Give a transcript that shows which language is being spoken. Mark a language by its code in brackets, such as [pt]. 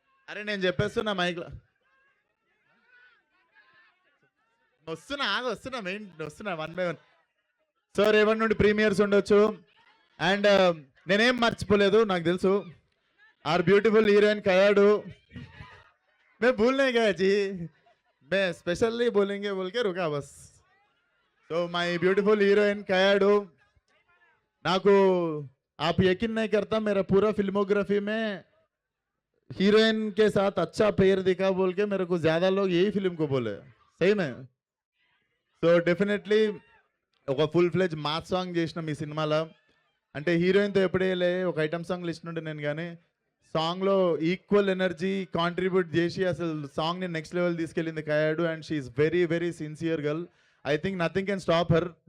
[te] అరే నేను చెప్పేస్తున్నా మైక్లో. వస్తున్నా మెయిన్ వస్తున్నా 1 by 1. సో రేపటి నుండి ప్రీమియర్స్ ఉండొచ్చు. అండ్ నేనేం మర్చిపోలేదు, నాకు తెలుసు [en] are beautiful heroine [te] కయాడు. [hi] मैं भूल नहीं गया जी, मैं स्पेशली बोलेंगे बोल के रुका बस. तो [en] my beautiful heroine [hi] कयाडू. नाकू आप यकीन नहीं करता, मेरा पूरा फिल्मोग्राफी में हीरोइन के साथ अच्छा पेयर दिखा बोल के मेरे को ज्यादा लोग यही फिल्म को बोले. सही में. [te] సో డెఫినెట్లీ ఒక ఫుల్ ఫ్లెజ్ మాస్ సాంగ్ చేసిన మీ సినిమాలో. అంటే హీరోయిన్తో ఎప్పుడే ఒక ఐటమ్ సాంగ్ లిస్ట్ నుండి నేను కానీ సాంగ్లో ఈక్వల్ ఎనర్జీ కాంట్రిబ్యూట్ చేసి అసలు సాంగ్ని నెక్స్ట్ లెవెల్ తీసుకెళ్ళింది Kayadu. [en] And she is very very sincere girl. I think nothing can stop her.